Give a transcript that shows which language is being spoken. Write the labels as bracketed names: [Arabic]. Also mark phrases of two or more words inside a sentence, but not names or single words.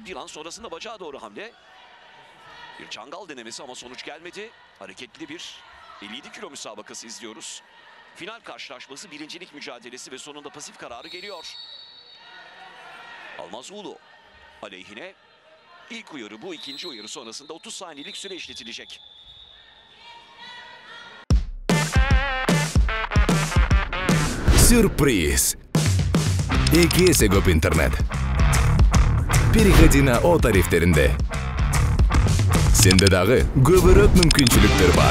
[Turkish] Bir an sonrasında bacağa doğru hamle. Bir çangal denemesi ama sonuç gelmedi. Hareketli bir 57 kilo müsabakası izliyoruz. Final karşılaşması, birincilik mücadelesi ve sonunda pasif kararı geliyor. Almaz Ulu aleyhine ilk uyarı bu, ikinci uyarı sonrasında 30 saniyelik süre işletilecek. [Kyrgyz] Сюрприз! Экесе көп интернет. [Russian] Переходи на [Kyrgyz] О тарифтеринде. Сенде дагы көбүрөөк мүмкүнчүлүктөр бар.